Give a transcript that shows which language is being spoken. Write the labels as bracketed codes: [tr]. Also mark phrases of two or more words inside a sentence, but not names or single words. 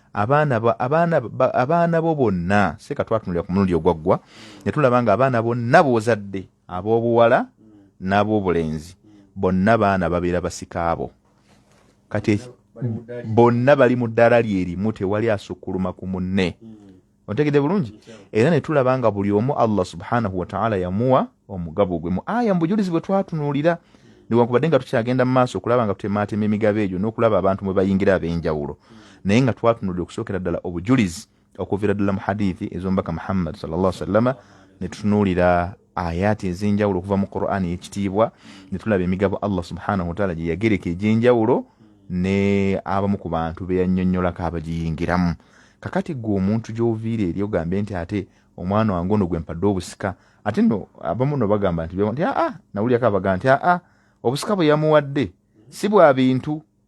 [lg] abaana bo bonna seka twatunulira ku mulundi ogwaggwa ne tulaba nga abaana bonna boozadde ab'obuwala n'ab'obulenzi bonna baana babeera basikaabo kati bonna bali mu ddaala lyerimu tewali asukkuluma ku munne otegedde bulungi era ne tulaba nga buli omu [ar] الله سبحانه وتعالى [lg] yamuwa omugabo gwe mu aya mbujulizi bwe twatunuulira newankubadde nga tukyagenda mu maaso okulaba nga tutemaatema emigabo egyo n'okulaba abantu mwe bayingira ab'enjawulo naye nga twatunuulira okusookera ddala obujulizi okuviira ddala mu hadithi ez'omubaka Muhammad [ar] صلى الله عليه وسلم [lg] ne tutunuulira ayati ez'enjawulo okuva mu Qur'ani y'ekitiibwa ne tulaba emigabo [ar] الله سبحانه وتعالى [lg] gye yagereka egy'enjawulo ne abamu ku bantu be yannyonnyolako abagiyingiramu kakati gwe omuntu gy'oviira eri ogambe nti ate omwana wange ono gwe mpadde obusika ate nno abamu no bagamba nti nawulyako abagamba nti obusika bwe yamuwadde si bwa bintu